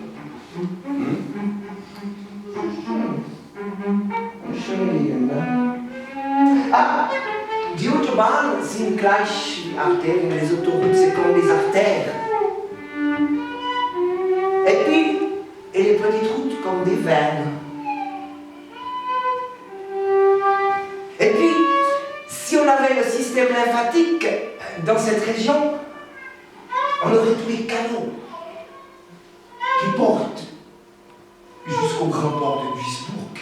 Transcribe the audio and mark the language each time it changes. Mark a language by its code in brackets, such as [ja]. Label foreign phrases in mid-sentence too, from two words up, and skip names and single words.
[de] Schön liegen, ne? Ah, die Autobahnen sind gleich wie Artères, [fr] les autoroutes c'est comme des artères. Et puis, et les petites routes comme des veines. Et puis, si on avait le système lymphatique dans cette région, on aurait tous les canaux qui portent jusqu'au grand port de Duisburg.